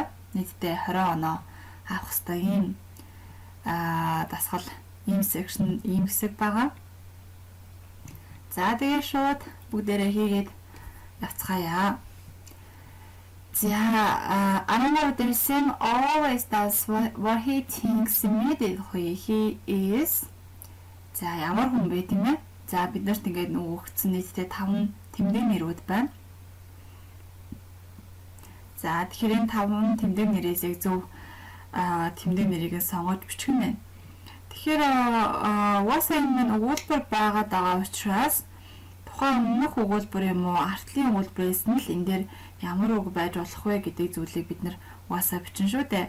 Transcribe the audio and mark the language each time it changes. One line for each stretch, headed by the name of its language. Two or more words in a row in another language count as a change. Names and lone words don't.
Mongolian: Нийтдээ 20 оноо авах хэрэгтэй ийм дасгал ийм section ийм хэсэг байгаа. За тэгээ шууд бүгдээрээ хийгээд явцгаая. За 13 дээр
English: Sam always does what he thinks immediately he is.
Mongolian: За ямар хүн бэ тийм ээ? За биднэрт ингээд өгсөн нийтдээ 5 тэмдэг нэрүүд байна. За тэгэхээр энэ 5 тэмдэг нэрээс зөв тэмдэг нэрийг сонгож бичих нь байна. Тэгэхээр уусаа энэ өгүүлбэр байгаа учраас тухайн өмнөх өгүүлбэр юм уу артлын өгүүлбэрээс нь л энэ дээр ямар үг байж болох вэ гэдэг зүйлийг бид нэр уусаа бичин шүү дээ.